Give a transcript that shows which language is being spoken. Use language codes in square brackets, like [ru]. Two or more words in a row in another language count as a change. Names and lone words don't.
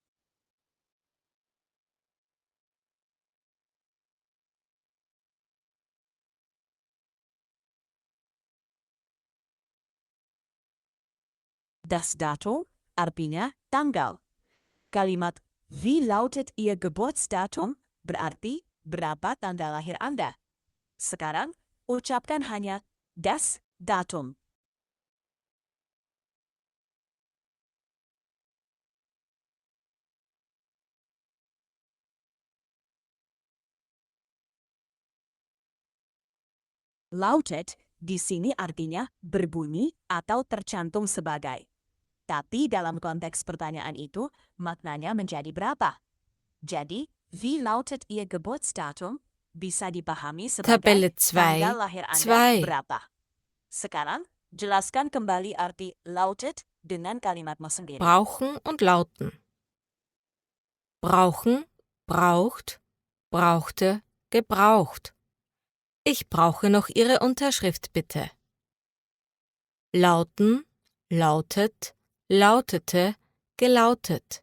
[de] Das Datum [id] artinya tanggal. Kalimat [de] Wie lautet Ihr Geburtsdatum [id] berarti berapa tanggal lahir Anda. Sekarang, ucapkan hanya [de] das Datum. [id] Lautet di sini artinya berbunyi atau tercantum sebagai. Tapi dalam konteks pertanyaan itu, maknanya menjadi berapa. Jadi, [de] wie lautet Ihr Geburtsdatum [id] bisa dipahami sebagai Tabelle tanggal 2, lahir Anda 2. berapa. Sekarang, jelaskan kembali arti lautet dengan kalimatmu sendiri. [de] Brauchen und lauten. Brauchen, braucht, brauchte, gebraucht. Ich brauche noch Ihre Unterschrift bitte. Lauten, lautet, lautete, gelautet.